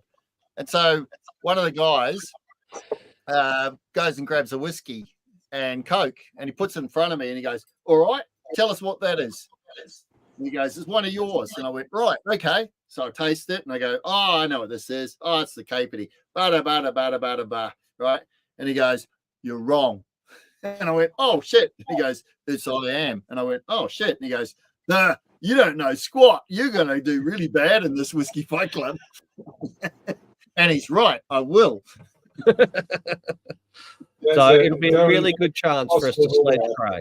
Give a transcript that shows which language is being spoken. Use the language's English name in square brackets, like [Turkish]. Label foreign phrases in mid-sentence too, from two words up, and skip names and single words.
[English] And so one of the guys goes and grabs a whiskey and Coke, and he puts it in front of me, and he goes, "All right, tell us what that is." And he goes, "It's one of yours." And I went, "Right, okay." So I taste it, and I go, "Oh, I know what this is. Oh, it's the Capity. Bada, bada, bada, bada, bada." Right? And he goes, "You're wrong." And I went, "Oh, shit." And he goes, "Yes, I am." And I went, "Oh, shit." And he goes, "Nah, you don't know squat. You're going to do really bad in this Whiskey Fight Club." And he's right. I will. So it'll be a really good chance for us to sledge Craig.